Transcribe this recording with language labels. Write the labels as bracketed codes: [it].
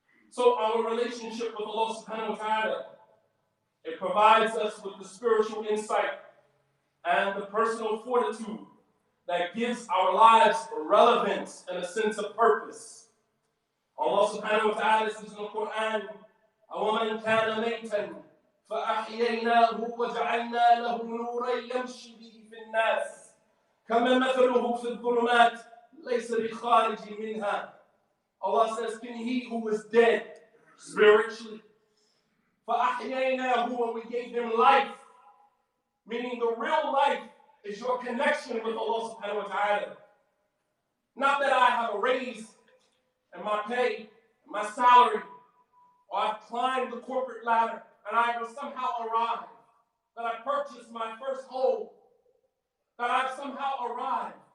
[en] So our relationship with Allah subhanahu wa ta'ala, it provides us with the spiritual insight and the personal fortitude that gives our lives relevance and a sense of purpose. Allah subhanahu wa ta'ala says in the Quran, [ar] أَوَمَنْ كَانَ مَيْتًا فَأَحْيَيْنَاهُ وَجَعَلْنَا لَهُ نُورًا يَمْشِي بِهِ فِي النَّاسِ كَمَنْ مَثَلُهُ فِي الظُّلُمَاتِ لَيْسَ بِخَارِجٍ مِنْهَا. [en] Allah says, can he who was dead spiritually, [ar] فَأَحْيَيْنَاهُ, [en] and we gave him life, meaning the real life is your connection with Allah subhanahu wa ta'ala. Not that I have a raise in my pay, my salary, or I've climbed the corporate ladder and I have somehow arrived, that I purchased my first home, that I've somehow arrived.